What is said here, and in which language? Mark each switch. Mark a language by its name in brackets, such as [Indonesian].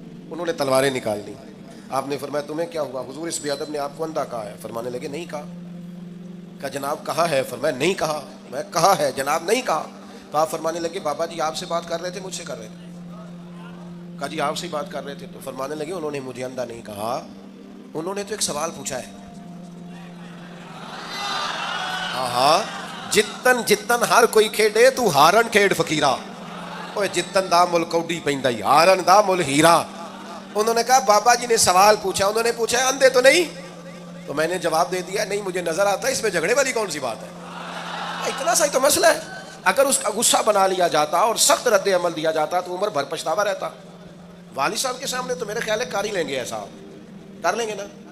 [Urdu] انہوں نے تلواریں نکال دی. آپ نے فرمایا تمہیں کیا ہوا؟ حضور اس بے ادب نے آپ کو اندھا کہا ہے. فرمانے لگے نہیں کہا. کہا جناب کہا ہے. فرمایا نہیں کہا. میں کہا ہے جناب نہیں کہا. تو آپ فرمانے لگے بابا جی آپ سے بات کر رہے تھے مجھ سے کر رہے تھے؟ کہا جی آپ سے ہی بات کر رہے تھے. تو فرمانے لگے انہوں نے مجھے اندھا نہیں کہا, انہوں نے تو ایک سوال پوچھا ہے. [Punjabi] ہاں ہاں, جتن جتن ہر کوئی کھیڈے تو ہارن کھیڈ فقیرا, اوے جتن دا مل کوڈی پیندا ہی ہارن دا مل ہیرا. [Urdu] انہوں نے کہا بابا جی نے سوال پوچھا, انہوں نے پوچھا اندھے تو نہیں؟ تو میں نے جواب دے دیا نہیں مجھے نظر آتا ہے, اس میں جھگڑے والی کون سی بات ہے, اتنا سا ہی تو مسئلہ ہے. اگر اس کا غصہ بنا لیا جاتا اور سخت رد عمل دیا جاتا تو عمر بھر پچھتاوا رہتا. والد صاحب کے سامنے تو میرے خیال ہے کر ہی لیں گے, ایسا کر لیں گے نا.